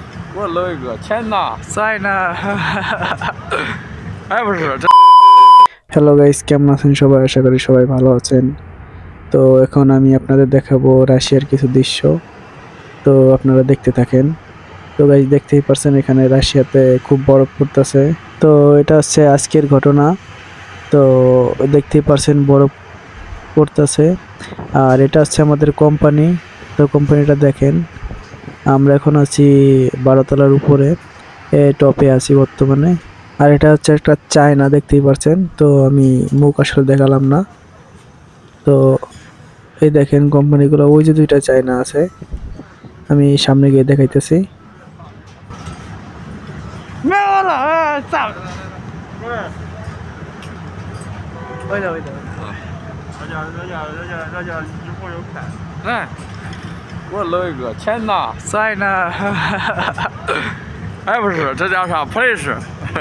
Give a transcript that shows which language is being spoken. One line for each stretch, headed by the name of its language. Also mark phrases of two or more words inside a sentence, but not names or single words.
Chinese: 我搂一个，钱呢？在呢。哎，不是这。
English: hello guys,
Bangla: কেমন আছেন সবাই? আশা করি সবাই ভালো আছেন। তো এখন আমি আপনাদের দেখাবো রাশিয়ার কিছু দৃশ্য। তো আপনারা দেখতে থাকেন। তো গাইস, দেখতেই পারছেন এখানে রাশিয়াতে খুব বরফ পড়তেছে। তো এটা হচ্ছে আজকের ঘটনা। তো দেখতেই পারছেন বরফ পড়তেছে। আর এটা হচ্ছে আমাদের কোম্পানি। তো কোম্পানিটা দেখেন, আমরা এখন আছি 12 তলার উপরে, টপে আছি বর্তমানে। আর এটা হচ্ছে একটা চায়না, দেখতেই পারছেন। তো আমি মুখ আসলে দেখালাম না। তো এই দেখেন কোম্পানিগুলো, ওই যে দুইটা চায়না আছে, আমি সামনে গিয়ে দেখাইতেছি।
Chinese: 来，我搂一个，钱呢？在呢。哎，不是，这叫啥？普雷士。